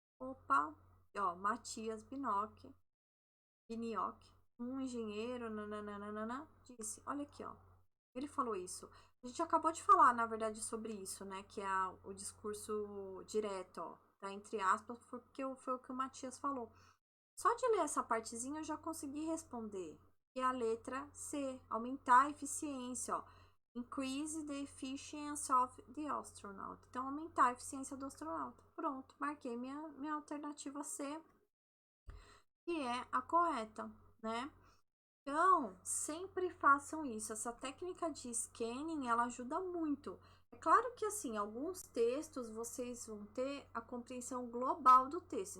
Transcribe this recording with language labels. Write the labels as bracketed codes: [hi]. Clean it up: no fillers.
[pt] Opa, ó, Matias Binioc, um engenheiro, nananana, disse, olha aqui, ó, ele falou isso. A gente acabou de falar, na verdade, sobre isso, né, que é o discurso direto, ó, tá entre aspas, porque foi o que o Matias falou. Só de ler essa partezinha eu já consegui responder. E a letra C, aumentar a eficiência, ó. [en] Increase the efficiency of the astronaut. [pt] Então, aumentar a eficiência do astronauta. Pronto, marquei minha alternativa C, que é a correta, né? Então, sempre façam isso. Essa técnica de scanning, ela ajuda muito. É claro que, assim, alguns textos vocês vão ter a compreensão global do texto.